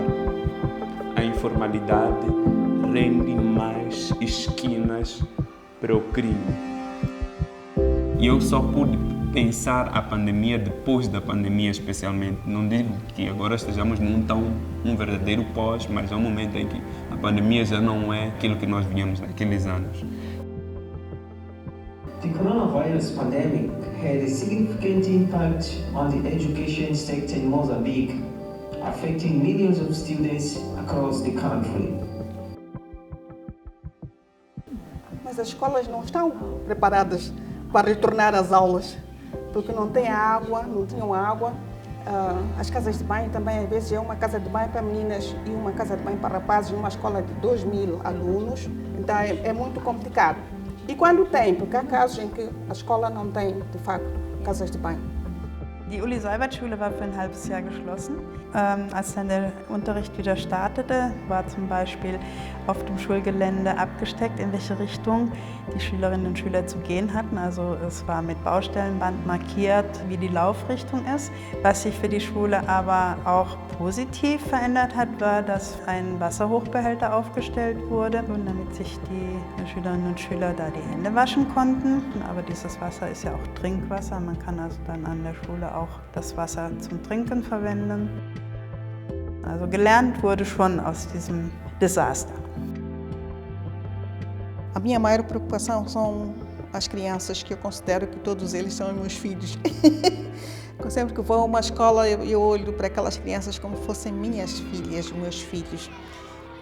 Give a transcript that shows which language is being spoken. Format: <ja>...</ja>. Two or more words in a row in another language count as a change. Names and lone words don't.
<pt>A informalidade rende mais esquinas para o crime. E eu só pude pensar a pandemia depois da pandemia, especialmente. Não digo que agora estejamos num verdadeiro pós, mas é um momento em que a pandemia já não é aquilo que nós víamos naqueles anos.</pt> <en>The coronavirus pandemic had a significant impact on the education sector in Mozambique, affecting millions of students across the country.</en> <pt>mas as escolas não estão preparadas para retornar às aulas, porque não tem água, não tinham água. As casas de banho também, às vezes, é uma casa de banho para meninas e uma casa de banho para rapazes, numa escola de 2.000 alunos. Então, é muito complicado. E quando tem, porque há casos em que a escola não tem, de facto, casas de banho.</pt> <de>Die Uli-Seibert-Schule war für ein halbes Jahr geschlossen. Als dann der Unterricht wieder startete, war zum Beispiel auf dem Schulgelände abgesteckt, in welche Richtung die Schülerinnen und Schüler zu gehen hatten. Also es war mit Baustellenband markiert, wie die Laufrichtung ist. Was sich für die Schule aber auch positiv verändert hat, war, dass ein Wasserhochbehälter aufgestellt wurde, und damit sich die Schülerinnen und Schüler da die Hände waschen konnten. Aber dieses Wasser ist ja auch Trinkwasser. Man kann also dann an der Schule auch das Wasser zum Trinken verwenden. Also gelernt wurde schon aus diesem Desaster.</de> <pt>A minha maior preocupação são as crianças, que eu considero que todos eles são meus filhos. Sempre que vou a uma escola, eu olho para aquelas crianças como fossem minhas filhas, meus filhos.</pt>